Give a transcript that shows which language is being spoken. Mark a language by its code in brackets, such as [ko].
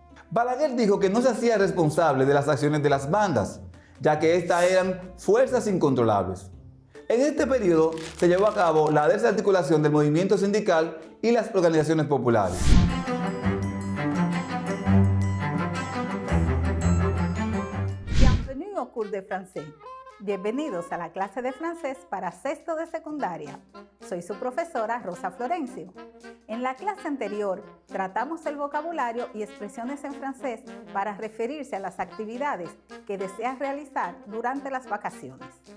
[es] Balaguer dijo que no se hacía responsable de las acciones de las bandas, ya que estas eran fuerzas incontrolables. En este periodo se llevó a cabo la desarticulación del movimiento sindical y las organizaciones populares. [fr] Bienvenue au cours de français. [es] Bienvenidos a la clase de francés para sexto de secundaria. Soy su profesora Rosa Florencio. En la clase anterior tratamos el vocabulario y expresiones en francés para referirse a las actividades que deseas realizar durante las vacaciones.